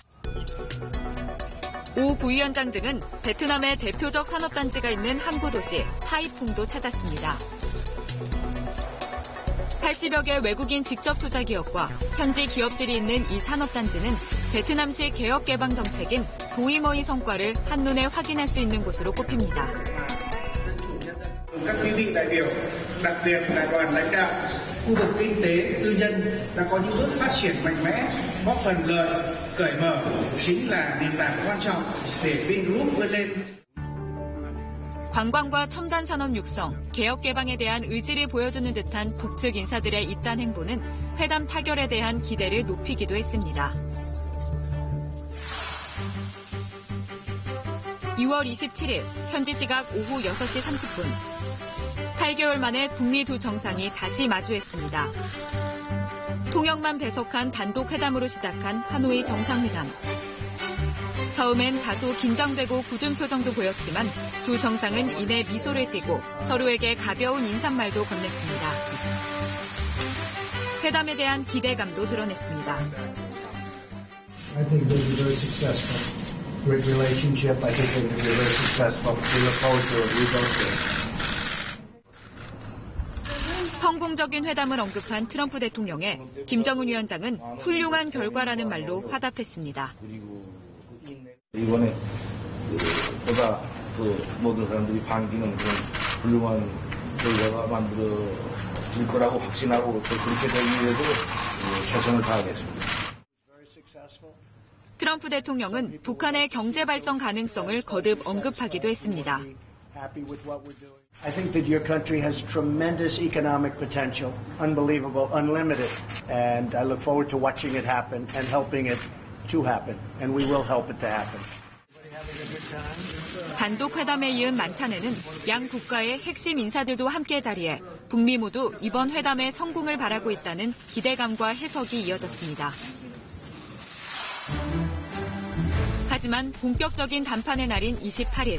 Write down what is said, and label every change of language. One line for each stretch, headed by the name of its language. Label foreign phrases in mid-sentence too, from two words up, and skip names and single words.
Korean: 오 부위원장 등은 베트남의 대표적 산업단지가 있는 항구 도시 하이퐁도 찾았습니다. 80여 개 외국인 직접 투자 기업과 현지 기업들이 있는 이 산업단지는 베트남식 개혁 개방 정책인 도이머의 성과를 한눈에 확인할 수 있는 곳으로 꼽힙니다.
Vietnamese: Các quý vị đại biểu, đặc biệt là đoàn lãnh đạo khu vực kinh tế tư nhân đã có những bước phát triển mạnh mẽ, góp phần lợi, cởi mở chính là nền tảng quan trọng để Vingroup vươn lên.
Korean: 관광과 첨단 산업 육성, 개혁 개방에 대한 의지를 보여주는 듯한 북측 인사들의 이딴 행보는 회담 타결에 대한 기대를 높이기도 했습니다. 2월 27일 현지 시각 오후 6시 30분. 8개월 만에 북미 두 정상이 다시 마주했습니다. 통역만 배석한 단독 회담으로 시작한 하노이 정상회담. 처음엔 다소 긴장되고 굳은 표정도 보였지만 두 정상은 이내 미소를 띠고 서로에게 가벼운 인사말도 건넸습니다. 회담에 대한 기대감도 드러냈습니다.
English: I think they were very successful. Great relationship. I think they were very successful. We look forward to it. We both do.
Korean: 성공적인 회담을 언급한 트럼프 대통령에 김정은 위원장은 훌륭한 결과라는 말로 화답했습니다. 이번에 보다 모든 사람들이 반기는 그런 훌륭한 결과가 만들어질 거라고 확신하고 또 그렇게 되기 위해서 최선을 다하겠습니다. 트럼프 대통령은 북한의 경제 발전 가능성을 거듭 언급하기도 했습니다.
English: I think that your country has tremendous economic potential, unbelievable, unlimited, and I look forward to watching it happen and helping it to happen, and we will help it to happen.
Korean: 단독 회담에 이은 만찬에는 양 국가의 핵심 인사들도 함께 자리해 북미 모두 이번 회담의 성공을 바라고 있다는 기대감과 해석이 이어졌습니다. 하지만 본격적인 담판의 날인 28일.